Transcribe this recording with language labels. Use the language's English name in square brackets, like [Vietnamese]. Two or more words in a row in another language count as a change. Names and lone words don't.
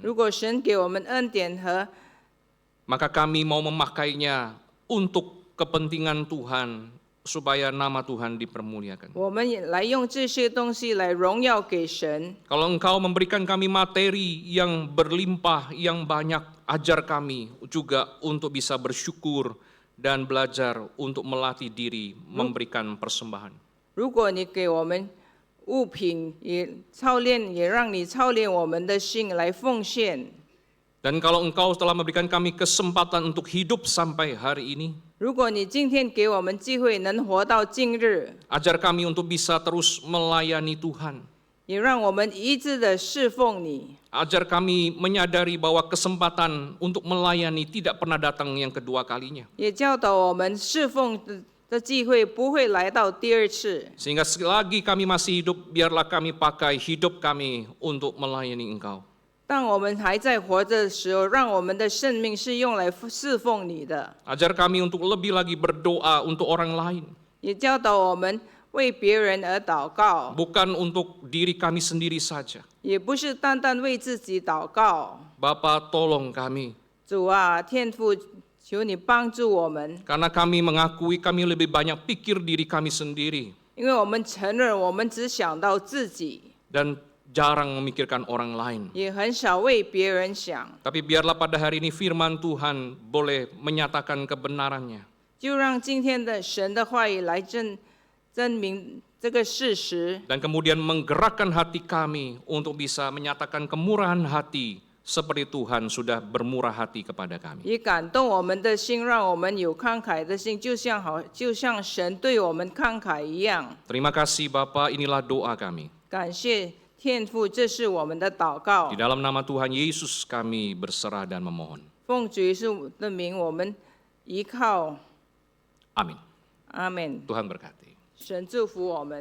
[Chinese] 如果神给我们恩典和 [Indonesian] maka kami mau memakainya untuk kepentingan Tuhan, supaya nama Tuhan dipermuliakan. [Chinese] 我们也来用这些东西来荣耀给神。 [Indonesian] Kalau Engkau memberikan kami materi yang berlimpah, yang banyak, ajar kami juga untuk bisa bersyukur dan belajar untuk melatih diri memberikan persembahan. [Chinese] 如果你给我们物品，也操练，也让你操练我们的心来奉献。 [Indonesian] Dan kalau Engkau telah memberikan kami kesempatan untuk hidup sampai hari ini, [Chinese] 如果你今天给我们机会能活到今日， [Indonesian] ajar kami untuk bisa terus melayani Tuhan. [Chinese] 也让我们一致的侍奉你。 [Indonesian] Ajar kami menyadari bahwa kesempatan untuk melayani tidak pernah datang yang kedua kalinya. [Chinese] 也教导我们侍奉的机会不会来到第二次。 [Indonesian] Sehingga selagi kami masih hidup, biarlah kami pakai hidup kami untuk melayani Engkau. [Chinese] 当我们还在活着的时候，让我们的生命是用来侍奉你的。 [Indonesian] Ajar kami untuk lebih lagi berdoa untuk orang lain. [Chinese] 也教导我们为别人而祷告， [Indonesian] Bukan untuk diri kami sendiri saja. [Chinese] 也不是单单为自己祷告。 [Indonesian] Bapa, tolong kami. [Chinese] 主啊，天父，求你帮助我们， [Indonesian] Karena kami mengakui kami lebih banyak pikir diri kami sendiri. [Chinese] 因为我们承认我们只想到自己， [Indonesian] Dan jarang memikirkan orang lain. [Chinese] 也很少为别人想。 [Indonesian] Tapi biarlah pada hari ini firman Tuhan boleh menyatakan kebenarannya. [Chinese] 就让今天的神的话语来证明这个事实， [Indonesian] Dan kemudian menggerakkan hati kami untuk bisa menyatakan kemurahan hati seperti Tuhan sudah bermurah hati kepada kami. [Chinese] 也感动我们的心，让我们有慷慨的心，就像神对我们慷慨一样。 [Indonesian] Terima kasih Bapa, inilah doa kami. [Chinese] 感谢天父，这是我们的祷告 [Indonesian] Di。dalam nama Tuhan Yesus kami berserah dan memohon. [Chinese] 奉主耶稣的名，我们依靠。 [Indonesian] Amin. [Chinese] 阿门。 [Indonesian] Tuhan berkati. [Chinese] 神祝福我们。